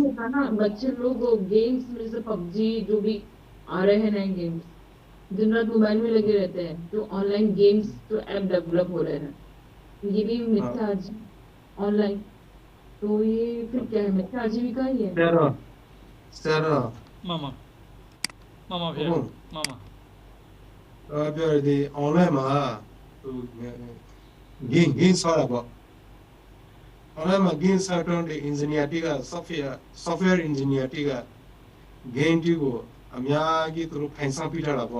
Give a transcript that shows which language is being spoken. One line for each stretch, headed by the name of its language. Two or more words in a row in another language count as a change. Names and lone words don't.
Hindi: होता है ना, बच्चे लोग गेम्स में से पबजी जो भी आ रहे हैं नए गेम्स, दिन रात मोबाइल में लगे रहते हैं। जो
English: online games
Hindi: जो ऐप डेवलप हो रहे हैं, तो ये भी हाँ, मिथ्या ऑनलाइन। तो ये फिर क्या है, मिथ्या आजीविका ही है। सर सर मामा मामा भैया ओहो मामा
Burmese: ပြောဒီ online မှာဟို game ဆောတာပေါ့ online မှာ game ဆောတော့ဒီ engineer တွေက
English: software engineer
Burmese: တွေက game တွေကိုအများကြီးသူတို့ဖိုင်ဆောင်ပြထားတာပေါ့